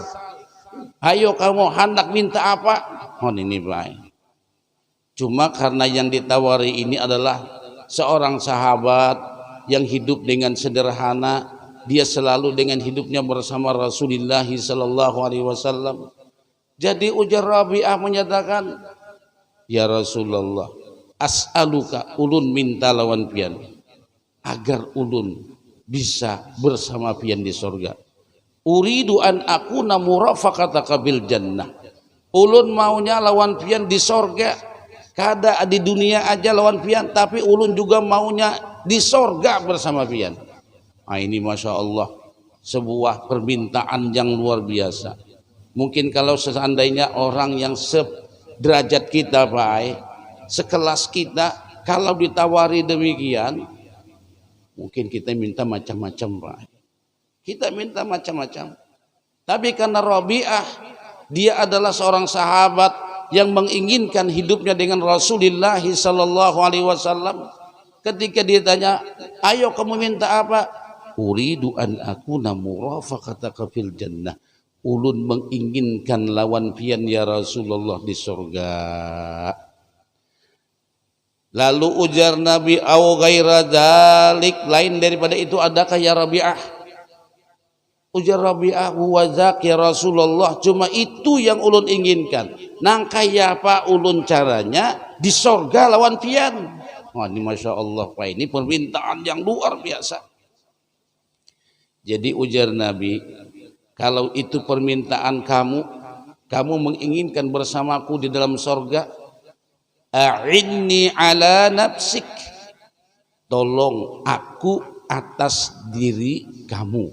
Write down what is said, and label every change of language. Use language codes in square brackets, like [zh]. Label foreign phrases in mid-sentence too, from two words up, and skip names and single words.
[id] Ayo kamu hendak minta apa? Oh, ini baik. Cuma karena yang ditawari ini adalah seorang sahabat yang hidup dengan sederhana, dia selalu dengan hidupnya bersama Rasulullah [ar] صلى الله عليه وسلم. [bjn] Jadi ujar Rabi'ah menyatakan, [ar] يا رسول الله أسألك, [bjn] ulun minta lawan pian agar ulun bisa bersama pian di sorga. [ar] أريد أن أكون مرافقتك بالجنة. [bjn] Ulun maunya lawan pian di sorga. Kada di dunia aja lawan pian, tapi ulun juga maunya di sorga bersama pian. [id] Nah, ini [ar] ما شاء الله [id] sebuah permintaan yang luar biasa. Mungkin kalau seandainya orang yang sederajat kita, Pak, sekelas kita, kalau ditawari demikian, mungkin kita minta macam-macam, Pak. Kita minta macam-macam. Tapi karena Rabi'ah, dia adalah seorang sahabat yang menginginkan hidupnya dengan Rasulullah [ar] صلى الله عليه وسلم. [id] Ketika dia tanya, ayo kamu minta apa? [ar] أريد أن أكون مرافقتك في الجنة. [bjn] Ulun menginginkan lawan pian [ar] يا رسول الله [bjn] di surga. [id] Lalu ujar Nabi, [ar] أو غير ذلك, [id] lain daripada itu adakah ya Rabi'ah? Ujar Rabi'ah, [ar] وذاك يا رسول الله, [id] cuma itu yang ulun inginkan. [bjn] Nang kaya apa ulun caranya di surga lawan pian. [id] Wah, ini [ar] ما شاء الله, [id] Pak, ini permintaan yang luar biasa. Jadi ujar Nabi, kalau itu permintaan kamu menginginkan bersamaku di dalam sorga, [ar] أعني على نفسك, [id] tolong aku atas diri kamu.